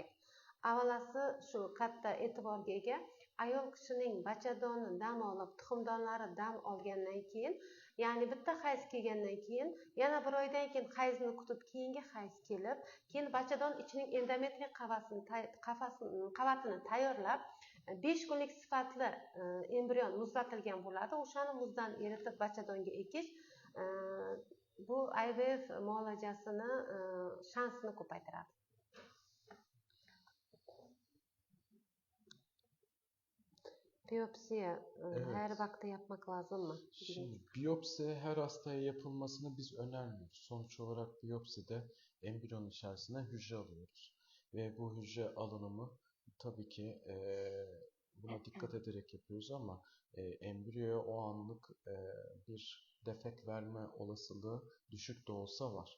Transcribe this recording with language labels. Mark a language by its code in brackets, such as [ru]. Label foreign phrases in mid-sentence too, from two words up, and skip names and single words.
[uz] Avvalasi shu katta e'tiborga ega, ayol kishining bachadoni dam olib, tuxumdonlari dam olgandan keyin, ya'ni bitta hayz kelgandan keyin yana bir oydan keyin hayzni kutib, keyingi hayz kelib, keyin bachadon ichining endometriy qavatini tayyorlab 5 kunlik sifatli embrion muzlatilgan bo'ladi. O'shani muzdan eritib bachadonga ekish bu IVF muolajasini shansini ko'paytiradi. [tr] Biyopsiya her vaqtda yapmak lazım mı? Şimdi biyopsi her hastaya yapılmasını biz önermiyoruz. Sonuç olarak biyopside embriyonun içerisine hücre alıyoruz. Ve bu hücre alınımı tabii ki buna dikkat ederek yapıyoruz ama embriyoya o anlık bir defekt verme olasılığı düşük de olsa var.